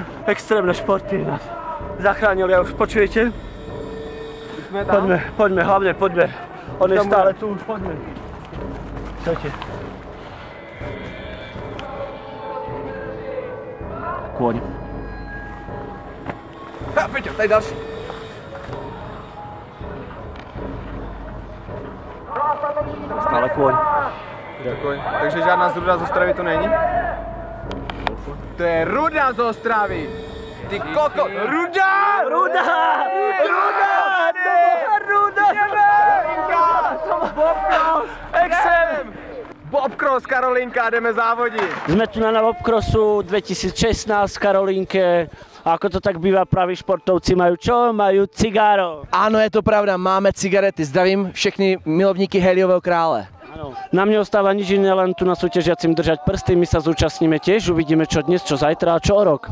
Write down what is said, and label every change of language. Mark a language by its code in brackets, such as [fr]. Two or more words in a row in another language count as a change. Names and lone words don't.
[sk] Extrémne športy nás zachránili, a už počujete? Poďme, hlavne poďme. On je stále tu, poďme. Čujete? Kôň. Peťo, [cs] tady další. [sk] Stále kôň. [cs] Takže žádná zruda z Ostravy tu není? To je ruda z Ostravy! Ty koko! Ruda! Ruda! Bobcross! Exem! Bobcross, Karolinka, jdeme závodit! [sk] Sme tu na Bobcrossu 2016 v Karolínke. A ako to tak býva, praví športovci majú čo? Majú cigáro. Áno, je to pravda, máme cigarety. [cs] Zdravím všechny milovníky Heliového krále. [sk] Áno. Nám neostáva nič iné, len tu na súťažiacim držať prsty. My sa zúčastníme tiež, uvidíme čo dnes, čo zajtra a čo o rok.